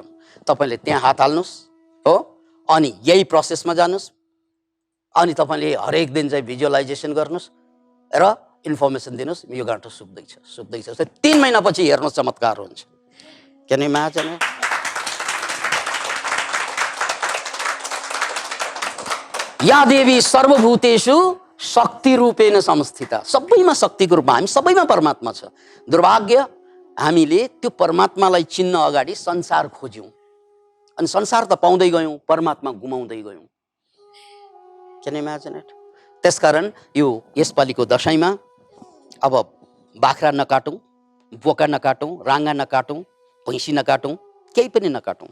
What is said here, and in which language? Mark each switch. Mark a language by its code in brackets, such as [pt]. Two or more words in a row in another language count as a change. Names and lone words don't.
[ne] तपाईँले त्यहाँ हात हाल्नुहोस् हो, अनि यही प्रोसेसमा जानुहोस्, अनि तपाईँले हरेक दिन चाहिँ भिजुअलाइजेसन गर्नुहोस् र इन्फर्मेसन दिनुहोस्, यो गाँठो सुक्दैछ। 3 महिनापछि हेर्नुहोस् चमत्कार हुन्छ। [en] Can you imagine? [sa] या देवी सर्वभूतेषु शक्ति रूपेण संस्थिता। [ne] सबैमा शक्तिको रूपमा, हामी सबैमा परमात्मा छ। दुर्भाग्य हामीले त्यो परमात्मालाई चिन्न अगाडि संसार खोज्यौँ, अनि संसार त पाउँदै गयौँ, परमात्मा गुमाउँदै गयौँ। [en] Can you imagine it? [ne] त्यसकारण यो यसपालिको दशैंमा अब बाख्रा नकाटौँ, बोका नकाटौँ, राँगा नकाटौँ, भैँसी नकाटौँ, केही पनि नकाटौँ।